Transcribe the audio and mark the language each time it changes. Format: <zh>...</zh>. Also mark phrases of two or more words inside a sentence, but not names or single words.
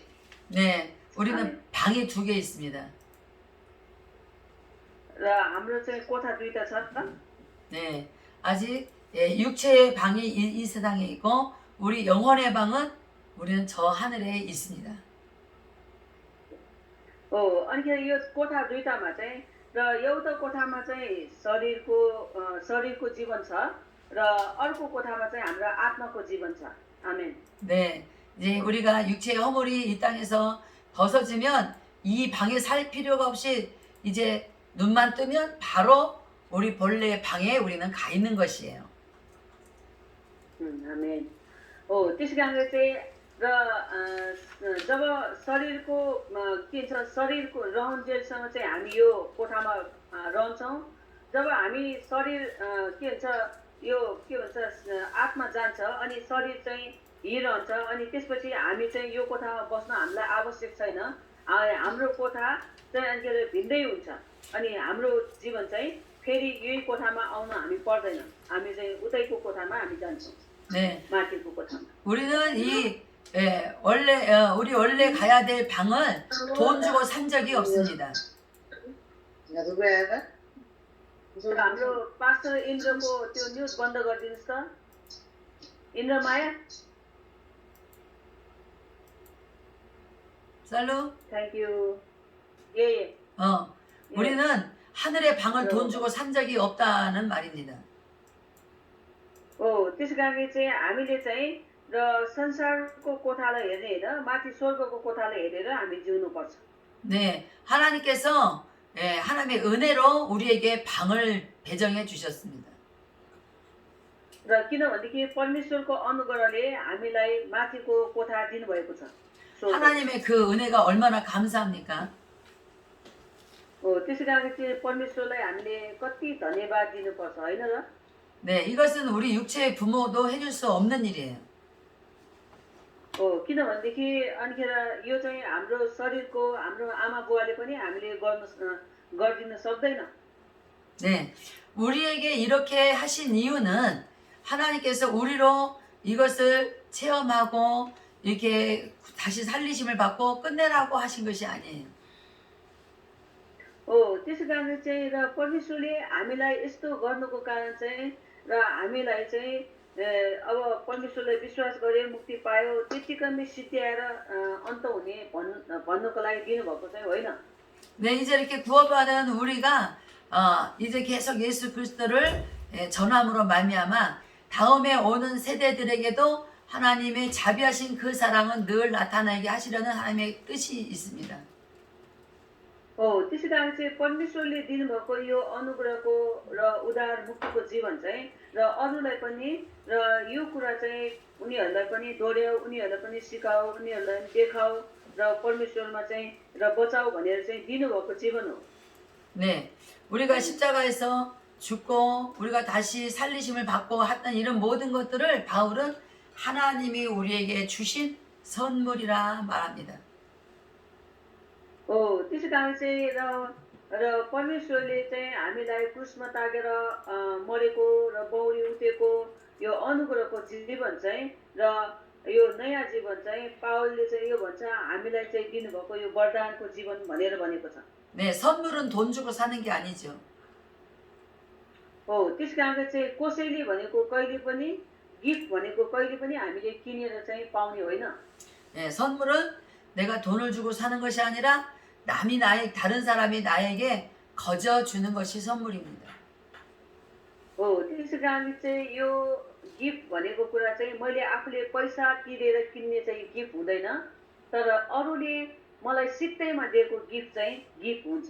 <ko>네, 우리는 방이 2개 있습니다.</ko> <ne>र हाम्रो चाहिँ कोठा दुईटा छ त।</ne> <ko>네, 아직 육체의 방이 이 세상에 있고 우리 영혼의 방은 우리는 저 하늘에 있습니다.</ko> <ne>अनिखेर यो कोठा दुईटामा चाहिँ र एउटा कोठामा चाहिँ शरीरको जीवन छ र अर्को कोठामा चाहिँ हाम्रो आत्माको जीवन छ। आमेन।</ne> <ko>네, 이제 우리가 육체의 허물이 이 땅에서 벗어지면 이 방에 살 필요가 없이 이제 눈만 뜨면 바로 우리 본래의 방에 우리는 가 있는 것이에요.</ko> <ne>आमेन। त्यस कारणले चाहिँ र जब शरीरको के छ शरीरको रहन्जेलसँग चाहिँ हामी यो कोठामा रहन्छौँ, जब हामी शरीर के भन्छ यो के भन्छ आत्मा जान्छ अनि शरीर चाहिँ हिँडन्छ अनि त्यसपछि हामी चाहिँ यो कोठामा बस्न हामीलाई आवश्यक छैन। हाम्रो कोठा चाहिँ अनि भिन्दै हुन्छ अनि हाम्रो जीवन चाहिँ फेरि यही कोठामा आउन हामी पर्दैन, हामी चाहिँ उतैको कोठामा हामी जान्छौँ।</ne> <ko>네,</ko> <ne>माथिको कोठामा।</ne> <ko>우리는 우리 원래 가야 될 방을 돈 주고 산 적이 없습니다.</ko> <ne>हाम्रो पास्टर इन्द्रको त्यो न्युज बन्द गरिदिनुहोस् त। इन्द्रमाया,</ne> <ko>쌀로?</ko> <en>thank you. ए</en> <ko>우리는 하늘의 방을 돈 주고 산 적이 없다는 말입니다.</ko> <ne>त्यसै कारणले चाहिँ हामीले चाहिँ र संसारको कोठालाई हेर्ने होइन, माथि स्वर्गको कोठालाई हेरेर हामी जिउनुपर्छ।</ne> <ko>네, 하나님께서 하나님의 은혜로 우리에게 방을 배정해 주셨습니다.</ko> <ne>र किनभनेदेखि परमेश्वरको अनुग्रहले हामीलाई माथिको कोठा दिनुभएको छ।</ne> <ko>하나님의 그 은혜가 얼마나 감사합니까?</ko> <ne>त्यसै कारणले चाहिँ परमेश्वरलाई हामीले कति धन्यवाद दिनुपर्छ होइन र?</ne> <ko>네, 이것은 우리 육체의 부모도 해줄 수 없는 일이에요.</ko> <ne>किनभनेदेखि अनिखेर यो चाहिँ हाम्रो शरीरको हाम्रो आमा बुवाले पनि हामीले गरिदिन सक्दैन।</ne> <ko>네, 우리에게 이렇게 하신 이유는 하나님께서 우리로 이것을 체험하고 이렇게 다시 살리심을 받고 끝내라고 하신 것이 아니에요.</ko> <ne>त्यसै कारणले चाहिँ र परमेश्वरले हामीलाई यस्तो गर्नुको कारण चाहिँ र हामीलाई चाहिँ अब परमेश्वरलाई विश्वास गरे मुक्ति पायो त्यतिकैमा सिद्ध्याएर अन्त हुने भन्नुको लागि दिनुभएको चाहिँ होइन।</ne> <ko>네, 이제 이렇게 구원받은 우리가 이제 계속 예수 그리스도를 전함으로 말미암아 다음에 오는 세대들에게도 하나님의 자비하신 그 사랑은 늘 나타나게 하시려는 하나님의 뜻이 있습니다.</ko> <ne>हो त्यसै कारण चाहिँ परमेश्वरले दिनुभएको यो अनुग्रहको र उद्धार मुक्तिको जीवन चाहिँ र अरूलाई पनि र यो कुरा चाहिँ उनीहरूलाई पनि दोहोऱ्याऊ, उनीहरूलाई पनि सिकाऊ, उनीहरूलाई पनि देखाऊ र परमेश्वरमा चाहिँ र बचाऊ भनेर चाहिँ दिनुभएको जीवन हो।</ne> <ko>네, 우리가 십자가에서 죽고 우리가 다시 살리심을 받고 했던 이런 모든 것들을 바울은 하나님이 우리에게 주신 선물이라 말합니다.</ko> <ne>हो त्यसै कारण चाहिँ र परमेश्वरले चाहिँ हामीलाई क्रुसमा तागेर मरेको र बौरी उठेको यो अनुग्रहको जीवन चाहिँ र यो नयाँ जीवन चाहिँ पावलले चाहिँ यो भन्छ हामीलाई चाहिँ दिनुभएको यो वरदानको जीवन भनेर भनेको छ।</ne> <ko>네, 선물은 돈 주고 사는 게 아니죠.</ko> <ne>हो त्यस कारण चाहिँ कसैले भनेको कहिले पनि गिफ्ट भनेको कहिले पनि हामीले किनेर चाहिँ पाउने होइन।</ne> <ko>네, 선물은 내가 돈을 주고 사는 것이 아니라 다른 사람이 나에게 거저 주는 것이 선물입니다.</ko> <ne>हो त्यसै कारण चाहिँ यो गिफ्ट भनेको कुरा चाहिँ मैले आफूले पैसा तिरेर किन्ने चाहिँ गिफ्ट हुँदैन, तर अरूले मलाई सित्तैमा दिएको गिफ्ट चाहिँ गिफ्ट हुन्छ।</ne>